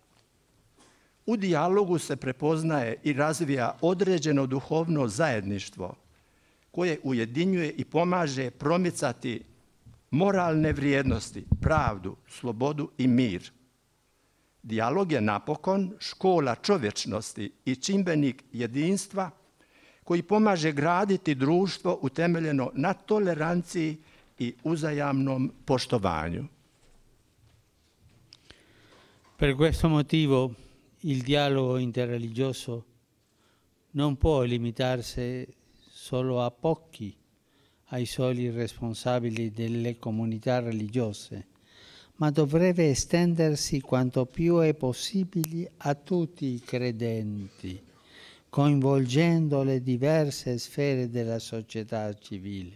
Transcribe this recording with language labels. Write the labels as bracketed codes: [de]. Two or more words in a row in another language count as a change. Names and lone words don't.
[hr] U dijalogu se prepoznaje i razvija određeno duhovno zajedništvo koje ujedinjuje i pomaže promicati moralne vrijednosti, pravdu, slobodu i mir. Dijalog je napokon škola čovječnosti i čimbenik jedinstva koji pomaže graditi društvo utemeljeno na toleranciji i uzajamnom poštovanju. [it] Per questo motivo il dialogo interreligioso non può limitarsi solo a pochi, ai soli responsabili delle comunità religiose, ma dovrebbe estendersi quanto più è possibile a tutti i credenti, coinvolgendo le diverse sfere della società civile.